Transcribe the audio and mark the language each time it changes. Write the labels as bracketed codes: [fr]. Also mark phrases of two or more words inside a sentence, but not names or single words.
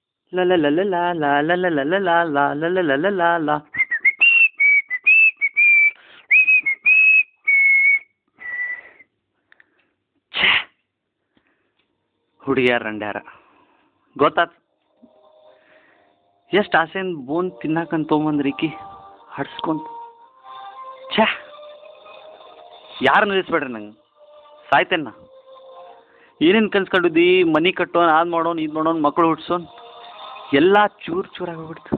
[kn] ಲ ಲ ಲ ಲ ಲ ಲ ಲ ಲ ಲ ಲ ಲ ಲ ಲ ಲ ಲ ಲ ಲ. ಹುಡುಗಿಯಾರ ರಂಡ್ಯಾರ ಗೊತ್ತಾತ್. ಎಷ್ಟು ಆಸೆಯಿಂದ ಬೋನ್ ತಿನ್ನಾಕಂತ ತೊಗೊಂಬಂದ್ರಿಕಿ ಹಡ್ಸ್ಕೊಂತ. ಛೇ, ಯಾರು ನಿಲ್ಲಿಸ್ಬೇಡ್ರಿ ನಂಗೆ, ಸಾಯ್ತೇನೆ ನಾ. ಏನೇನು ಕನ್ಸ್ಕೊಂಡಿದ್ದಿ, ಮನೆ ಕಟ್ಟೋನ್, ಅದು ಮಾಡೋನ್, ಇದು ಮಾಡೋನ್, ಮಕ್ಕಳು ಹುಡ್ಸೋನ್, ಎಲ್ಲ ಚೂರು ಚೂರಾಗಿ ಹೋಗ್ಬಿಡ್ತು.